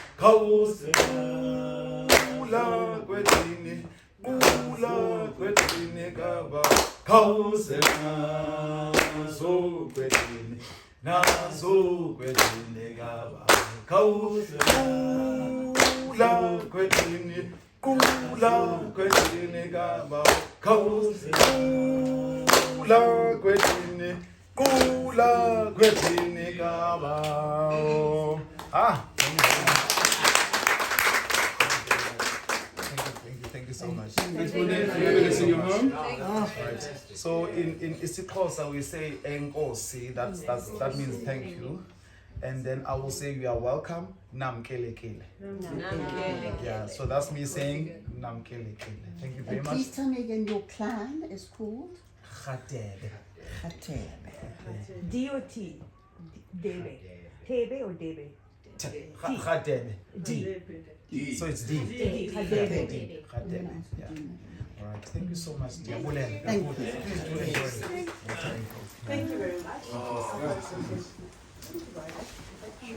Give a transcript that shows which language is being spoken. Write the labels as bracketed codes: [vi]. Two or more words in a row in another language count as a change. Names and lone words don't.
[xh] Kula Kwedini, Kula Kwedini kabao nazo Kwedini, naso kwetini kaba kula kwetini kaba kula kwetini kaba. [en] Thank you so much. Thanks for having us in your home. Right. So in isiXhosa we say enkosi. That means thank you. And then I will say you are welcome. [xh] Namkelekele. Yeah. [en] So that's me saying namkelekele. Thank you very And much. please tell me again, your clan is called? Khatebe. Khatebe. D-O-T. Debe. Tebe or Debe? Khatebe. D. So it's D. Khatebe. Khatebe. Yeah. All right. Thank you so much. Thank you. Thank you. Please do enjoy it. Thank you very much.